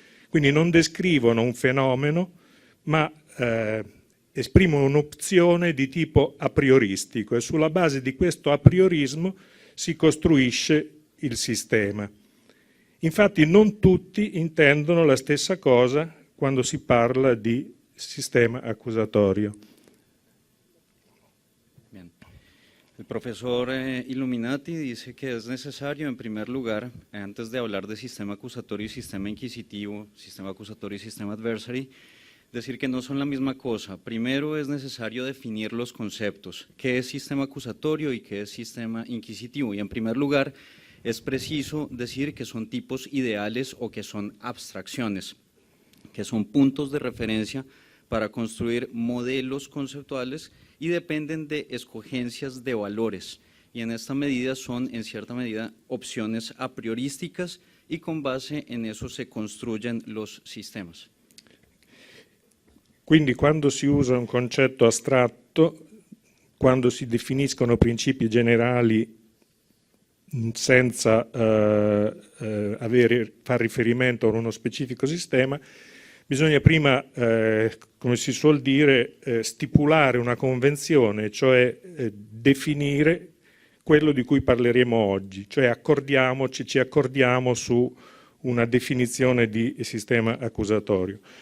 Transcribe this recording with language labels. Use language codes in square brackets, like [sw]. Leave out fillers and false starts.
[it] Quindi non descrivono un fenomeno, ma esprimono un'opzione di tipo a prioristico e sulla base di questo a priorismo si costruisce il sistema. Infatti non tutti intendono la stessa cosa quando si parla di sistema accusatorio. [es] Bien. El profesor Illuminati dice que es necesario, en primer lugar, antes de hablar de sistema acusatorio y sistema inquisitivo, sistema acusatorio y sistema adversary, decir que no son la misma cosa. Primero es necesario definir los conceptos, qué es sistema acusatorio y qué es sistema inquisitivo. Y en primer lugar es preciso decir que son tipos ideales o que son abstracciones, que son puntos de referencia para construir modelos conceptuales y dependen de escogencias de valores. Y en esta medida son, en cierta medida, opciones a priorísticas y con base en eso se construyen los sistemas. [it] Quindi quando si usa un concetto astratto, quando si definiscono principi generali senza far riferimento a uno specifico sistema, bisogna prima, come si suol dire, stipulare una convenzione, cioè definire quello di cui parleremo oggi, cioè ci accordiamo su una definizione di sistema accusatorio.